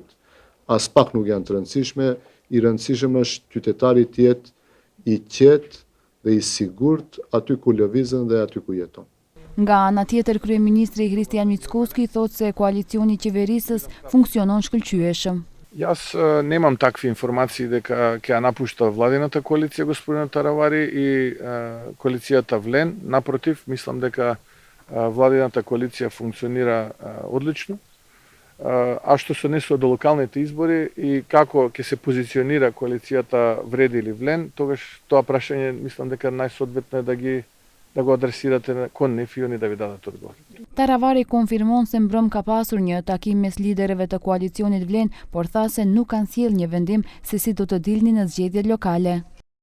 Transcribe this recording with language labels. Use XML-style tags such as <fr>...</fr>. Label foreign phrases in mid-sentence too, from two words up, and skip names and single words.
<sq>As pak nuk janë të rëndësishme, i rëndësishëm është qytetari të jetë i qetë dhe i sigurt aty ku lëvizën dhe aty ku jeton. Nga ana tjetër, kryeministri Hristijan Mickoski thotë se koalicioni i qeverisës funksionon shkëlqyeshëm.</sq> <mk>Јас немам такви информации дека ќе ја напушта владината коалиција господин Таравари и коалицијата Влен. Напротив, мислам дека владината коалиција функционира одлично. А што се однесува до локалните избори и како ќе се позиционира коалицијата Вреди или Влен, тогаш тоа прашање мислам дека најсоодветно е да го адресирате кон нив и они да ви дадат одговор.</mk> <sq>Taravari konfirmon se mbrëm ka pasur një takim mes liderëve të koalicionit Vlen, por tha se nuk kanë sjellë një vendim se si do të dilni në zgjedhjet lokale.</sq>